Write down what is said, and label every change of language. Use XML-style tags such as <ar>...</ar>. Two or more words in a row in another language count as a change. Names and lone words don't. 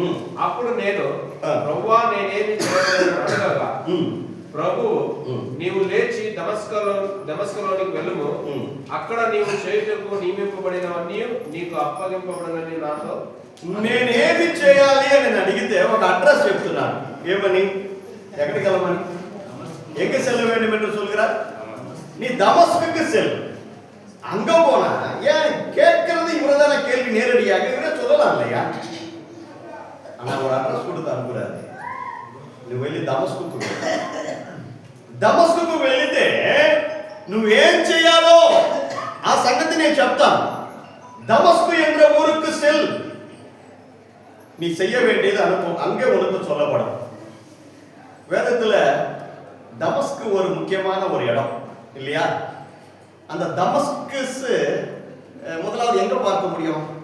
<te>అప్పుడు నేను ప్రభువా నేనేమి చేయగలను అడగగా ప్రభువు నీవు లేచి దమస్కులోనికి వెళ్ళుము, అక్కడ నీవు చేయుటకు నియమింపబడినవన్నీ నీకు అప్పగింపబడనని నాతో. నేనేమి చేయాలి అని నేను అడిగితే ఒక అడ్రస్ చెప్తున్నాను. ఏమని? ఎక్కడికి వెళ్ళమని?</te> <ta>எங்க செல்ல வேண்டும் என்று சொல்கிறார்? நீ தமஸ்குக்கு செல். அங்க போனா ஏன் கேட்கிறது இவரதான கேள்வி நேரடியாக இவரே சொல்லலாம் இல்லையா? ஆனா ஒரு அட்ரஸ் கொடுத்து அனுப்புறாரு.</ta> <te>నువ్వు వెళ్ళి దమస్కుకు వెళితే నువ్వేం చేయాలో ఆ సంగతి నేను చెప్తాను.</te> <ta>దమస్కు என்ற ஊருக்கு செல். நீ செய்ய வேண்டியது அங்கே உனக்கு சொல்லப்படும். வேதத்துல தமஸ்கு ஒரு முக்கியமான ஒரு இடம் இல்லையா? அந்த தமஸ்கஸ் முதலாவது எங்க பார்க்க முடியும்?</ta>